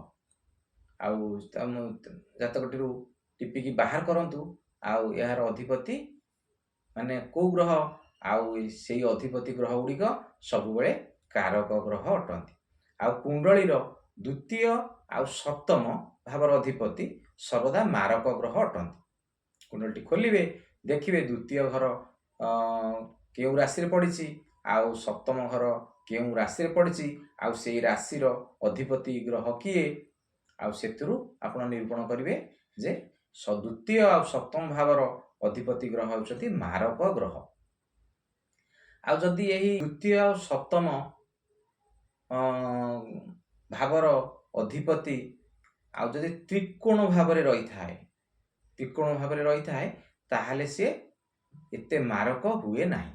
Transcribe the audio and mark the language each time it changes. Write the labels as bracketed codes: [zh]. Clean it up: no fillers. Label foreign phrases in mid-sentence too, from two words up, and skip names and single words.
[or] ଆଉ ଜାତକଟି ଟିପି କି ବାହାର କରନ୍ତୁ ଆଉ ଯାର ଅଧିପତି ମାନେ କୋ ଗ୍ରହ ଆଉ ସେଇ ଅଧିପତି ଗ୍ରହ ଗୁଡ଼ିକ ସବୁ ବେଳେ କାରକ ଗ୍ରହ ଅଟନ୍ତି। ଆଉ କୁଣ୍ଡଳୀର ଦ୍ୱିତୀୟ ଆଉ ସପ୍ତମ ଭାବର ଅଧିପତି ସର୍ବଦା ମାରକ ଗ୍ରହ ଅଟନ୍ତି। କୁଣ୍ଡଳଟି ଖୋଲିବେ ଦେଖିବେ ଦ୍ୱିତୀୟ ଘର କେଉଁ ରାଶି ରେ ପଡ଼ିଛି ଆଉ ସପ୍ତମ ଘର କେଉଁ ରାଶି ରେ ପଡ଼ିଛି ଆଉ ସେଇ ରାଶି ର ଅଧିପତି ଗ୍ରହ କିଏ ଆଉ ସେଥିରୁ ଆପଣ ନିରୂପଣ କରିବେ ଯେ ଦ୍ୱିତୀୟ ଆଉ ସପ୍ତମ ଭାବର ଅଧିପତି ଗ୍ରହ ହେଉଛନ୍ତି ମାରକ ଗ୍ରହ। ଆଉ ଯଦି ଏହି ଦ୍ୱିତୀୟ ଆଉ ସପ୍ତମ ଭାବର ଅଧିପତି ଆଉ ଯଦି ତ୍ରିକୋଣ ଭାବ ରେ ରହି ଥାଏ ତ୍ରିକୋଣ ଭାବ ରେ ରହି ଥାଏ ତାହାହେଲେ ସେ ଏତେ ମାରକ ହୁଏ ନାହିଁ।